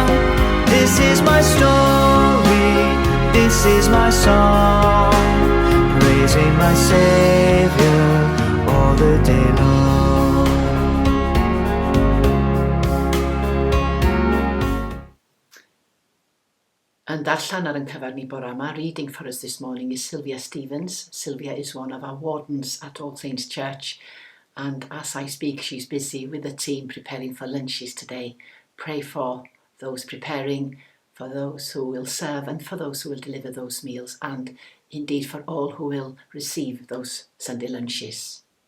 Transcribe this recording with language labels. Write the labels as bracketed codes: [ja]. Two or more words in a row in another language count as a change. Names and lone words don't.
[en] This is my story, this is my song, praising my Savior all the day long. [cy] And darllen ar yn cyfar ni bore yma, [en] reading for us this morning is Sylvia Stevens. Sylvia is one of our wardens at All Saints Church, and as I speak, she's busy with the team preparing for lunches today. Pray for those preparing, for those who will serve, and for those who will deliver those meals, and indeed for all who will receive those Sunday lunches.